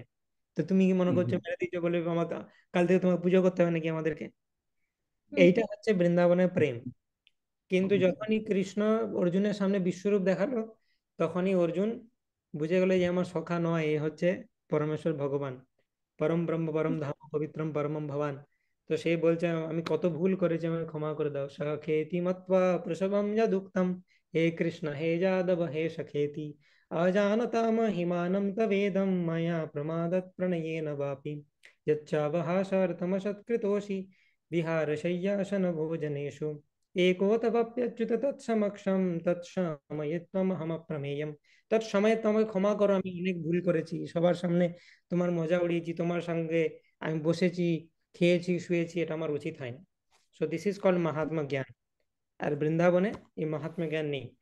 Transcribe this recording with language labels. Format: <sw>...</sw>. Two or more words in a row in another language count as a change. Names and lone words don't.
<bn>তো তুমি কি মনে করছো মেরে দিচ্ছ বলে আমাকে কাল থেকে তোমাকে পুজো করতে হবে নাকি আমাদেরকে? এইটা হচ্ছে বৃন্দাবনের প্রেম। কিন্তু যখনই কৃষ্ণ অর্জুনের সামনে বিশ্বরূপ দেখালো, তখনই অর্জুন বুঝে গেল যে আমার সখা নয়, এ হচ্ছে পরমেশ্বর ভগবান,</bn> <sa>পরম ব্রহ্ম পরম ধাম পবিত্রম পরমম ভবান।</sa> <bn>তো সে বলছে আমি কত ভুল করেছি, আমাকে ক্ষমা করে দাও।</bn> <sa>সখেতি মত্বা প্রসবম যদুক্তম, হে কৃষ্ণ হে যাদব হে সখেতি অজানতা মহিমানম তবেদম ময়া প্রমাদত প্রণয়েন বাপি यच्चावहासार्थमसत्कृतोषि विहारशय्यासन भोजनेषु एको तवाप्यच्युत তৎসমক্ষম তৎসময়ত্বমহমপ্রমেয়ম।</sa> <bn>তৎসময়ে তোমাকে ক্ষমা করো, আমি অনেক ভুল করেছি, সবার সামনে তোমার মজা উড়িয়েছি, তোমার সঙ্গে আমি বসেছি, খেয়েছি, শুয়েছি, এটা আমার উচিত হয়নি।</bn> <en>So this is called</en> <bn>মাহাত্মা জ্ঞান। আর বৃন্দাবনে এই মাহাত্মা জ্ঞান নেই।</bn>